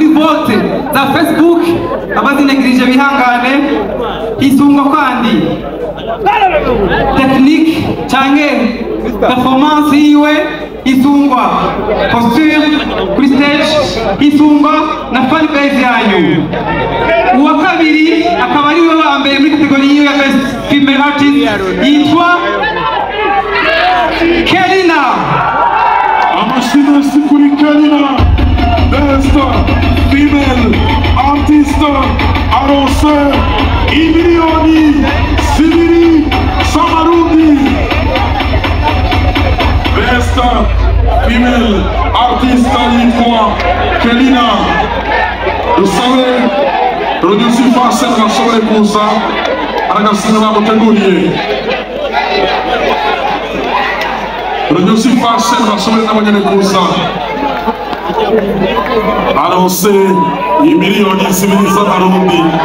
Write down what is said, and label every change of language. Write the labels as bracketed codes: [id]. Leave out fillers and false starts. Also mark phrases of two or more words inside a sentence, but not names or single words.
[rn] vote za Facebook abazinegirije bihangane hisunzwe kandi technique canke performance yiwe isungwa posture kuri stage isungwa na [en] fan base [rn] yanyu uwa kabiri akaba ari we wa mbere muri kategori yiwe ya [en] best female artist [rn] yitwa Kelina amashyi kuri Kelina [en] best female artist [rn] aronse imiliyoni 2 z'amarundi [en] best female artist [rn] yitwa Kelina dusabe producer Fasen ashobore kuza aragasinga bamuteguriye producer Fasen ashobore n'abanyene kuza aronse imiliyoni 2 z'amarundi